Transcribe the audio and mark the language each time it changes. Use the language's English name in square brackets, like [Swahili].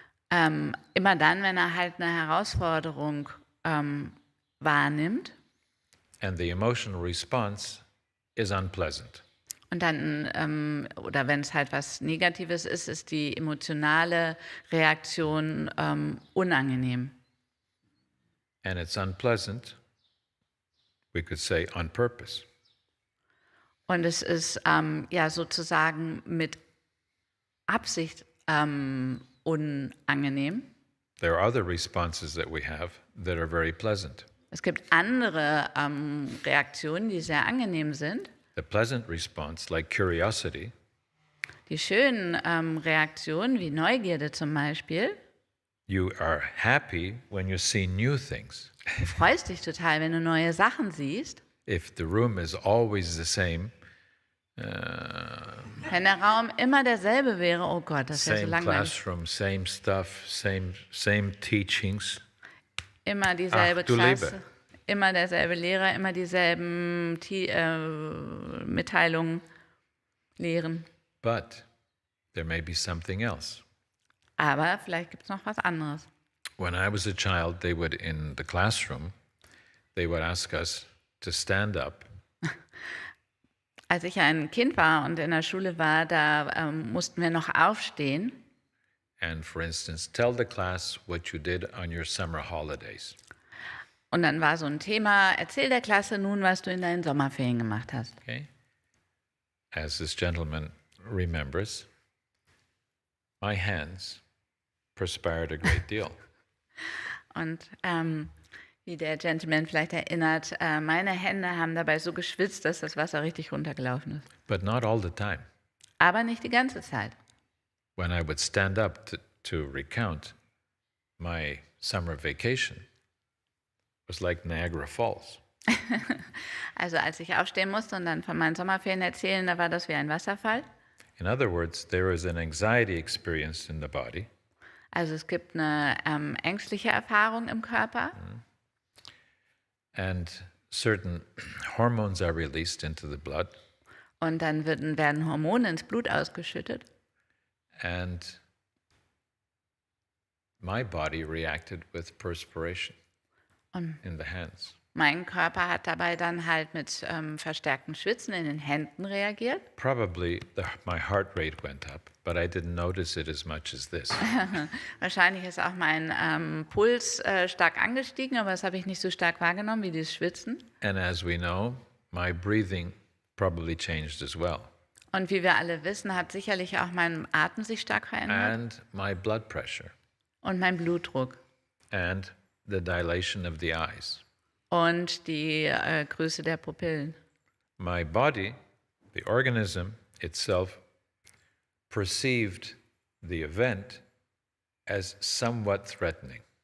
[German] immer dann, wenn er halt eine Herausforderung wahrnimmt. [English] And the emotional response is unpleasant. [German] Und dann, oder wenn es halt was Negatives ist, ist die emotionale Reaktion unangenehm. [English] And it's unpleasant, we could say on purpose. [German] Und es ist ja sozusagen mit Absicht unangenehm. [English] There are other responses that we have that are very pleasant. [German] Es gibt andere Reaktionen, die sehr angenehm sind. [English] The pleasant response, like curiosity, [German] Die schönen Reaktionen, wie Neugierde zum Beispiel. [English] you are happy when you see new things. [German] Du freust dich total, wenn du neue Sachen siehst. [English] If the room is always the same, [German] Wenn der Raum immer derselbe wäre, oh Gott, das wäre so [English] same [German] langweilig. [English] classroom, same stuff, same teachings, [German] Immer dieselbe Ach, du Klasse, Liebe. immer derselbe Lehrer, immer dieselben Mitteilungen, Lehren. [English] but there may be something else. [German] Aber vielleicht gibt es noch was anderes. [English] When I was a child, in the classroom, they would ask us to stand up [German] Als ich ein Kind war und in der Schule war, da mussten wir noch aufstehen [English] and, for instance, tell the class what you did on your summer holidays. [German] und dann war so ein Thema, erzähl der Klasse nun, was du in deinen Sommerferien gemacht hast. [English] Okay? As this gentleman remembers, my hands perspired a great deal. [German] Und wie der Gentleman vielleicht erinnert, meine Hände haben dabei so geschwitzt, dass das Wasser richtig runtergelaufen ist. [English] But not all the time. [German] Aber nicht die ganze Zeit. [English] When I would stand up to recount my summer vacation, it was like Niagara Falls. [German] Also als ich aufstehen musste und dann von meinen Sommerferien erzählen, da war das wie ein Wasserfall. [English] In other words, there is an anxiety experience in the body, [German] Also es gibt eine ängstliche Erfahrung im Körper [English] and certain hormones are released into the blood, [German] und dann werden Hormone ins Blut ausgeschüttet. [English] and my body reacted with perspiration [German] Und [English] in the hands. [German] mein Körper hat dabei dann halt mit verstärktem Schwitzen in den Händen reagiert. [English] Probably my heart rate went up, but I didn't notice it as much as this. [German] Wahrscheinlich ist auch mein Puls stark angestiegen, aber das habe ich nicht so stark wahrgenommen wie dieses Schwitzen. [English] And as we know, my breathing probably changed as well, [German] Und wie wir alle wissen, hat sicherlich auch mein Atem sich stark verändert [English] and my blood pressure, [German] und mein Blutdruck [English] and the dilation of the eyes. [German] und die Größe der Pupillen. [English] My body, the organism itself, perceived the event as somewhat threatening.